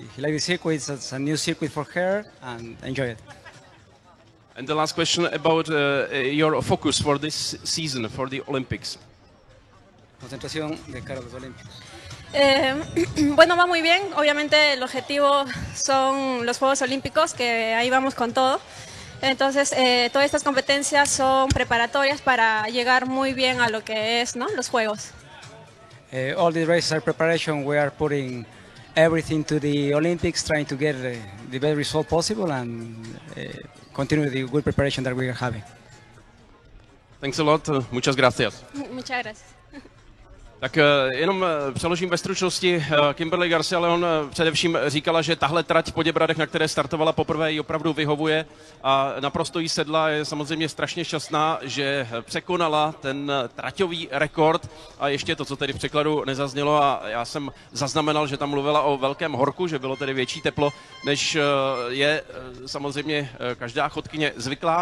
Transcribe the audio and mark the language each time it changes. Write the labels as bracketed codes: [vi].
[en] Like the circuit, it's a new circuit for her and enjoy it. And the last question about your focus for this season, for the Olympics. [es] Concentración de cara a los Olímpicos. Bueno, va muy bien. Obviamente el objetivo son los Juegos Olímpicos, que ahí vamos con todo. Entonces, todas estas competencias son preparatorias para llegar muy bien a lo que es, ¿no?, los Juegos. [en] All the races are preparation. We are putting everything to the Olympics, trying to get the best result possible and continue the good preparation that we are having. Thanks a lot. [es] Muchas gracias. Muchas gracias. [cs] Tak jenom přeložím ve stručnosti. Kimberly Garcia Leon především říkala, že tahle trať v Poděbradech, na které startovala poprvé, jí opravdu vyhovuje a naprosto jí sedla. Je samozřejmě strašně šťastná, že překonala ten traťový rekord a ještě to, co tedy v překladu nezaznělo, a já jsem zaznamenal, že tam mluvila o velkém horku, že bylo tedy větší teplo, než je samozřejmě každá chodkyně zvyklá.